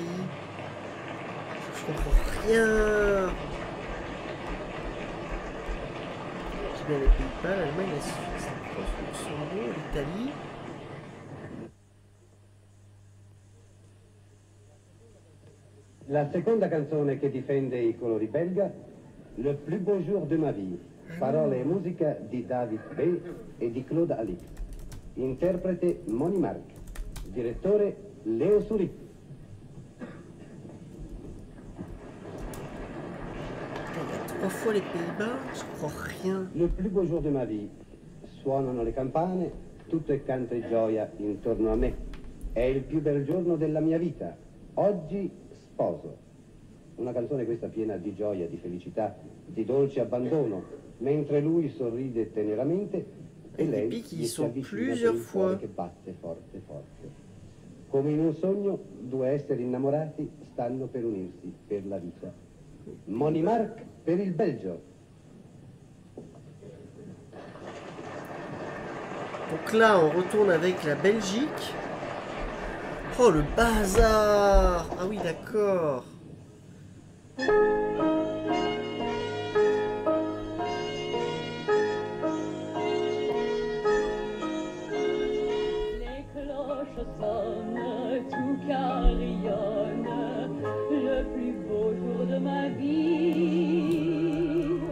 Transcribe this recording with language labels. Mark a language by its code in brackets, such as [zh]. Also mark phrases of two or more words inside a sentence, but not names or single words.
[fr] Je comprends rien. J'ai bien les Pays-Bas, l'Allemagne, la Suisse, la France, le Luxembourg, l'Italie... [it] La seconda canzone che difende i colori belga, Le plus beau jour de ma vie, parole e musica di David B. e di Claude Alix, interprete Moni Marc, direttore Leo Suri. [fr] Il y a 3 fois les Pays-Bas, je comprends rien. [it] Le plus beau jour de ma vie, suonano le campane, tutto è canto e gioia intorno a me. È il più bel giorno della mia vita, oggi sposo. Una canzone questa piena di gioia, di felicità, di dolce abbandono, mentre lui sorride teneramente e I lei picchi gli si sono avvicina [fr] plusieurs [it] per il cuore [fr] fois. [it] che batte forte forte. Come in un sogno, due esseri innamorati stanno per unirsi per la vita. Moni Marc per il Belgio. [fr] Donc là, on retourne avec la Belgique. Oh, le bazar! Ah oui, d'accord. Les cloches sonnent, tout carillonne, le plus beau jour de ma vie.